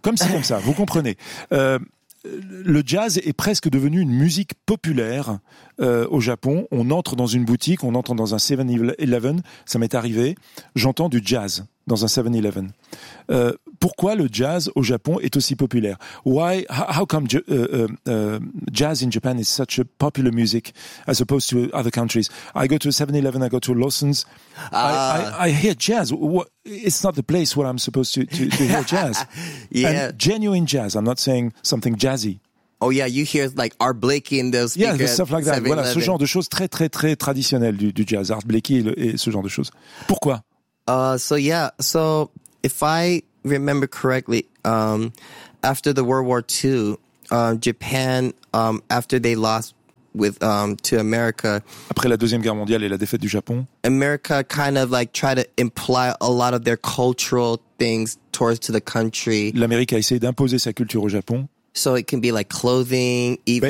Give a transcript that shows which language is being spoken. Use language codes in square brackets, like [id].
[fr] Comme ça, vous comprenez. Le jazz est presque devenu une musique populaire au Japon. On entre dans une boutique, on entre dans un 7-Eleven, ça m'est arrivé, j'entends du jazz dans un 7-Eleven. Pourquoi le jazz au Japon est aussi populaire? [en] How come jazz in Japan is such a popular music as opposed to other countries? I go to a 7-Eleven, I go to Lawson's, I hear jazz. It's not the place where I'm supposed to hear jazz. Yeah. And genuine jazz, I'm not saying something jazzy. Oh yeah, you hear like Art Blakey in those speakers. Yeah, stuff like that. [fr] Voilà, ce genre de choses très très très traditionnelles du jazz, Art Blakey et ce genre de choses. Pourquoi? [en] So if I remember correctly, after the World War II, Japan, after they lost to America. [fr] Après la Deuxième Guerre mondiale et la défaite du Japon. [en] America kind of like tried to imply a lot of their cultural things towards to the country. [fr] L'Amérique a essayé d'imposer sa culture au Japon. [en] So it can be like clothing, even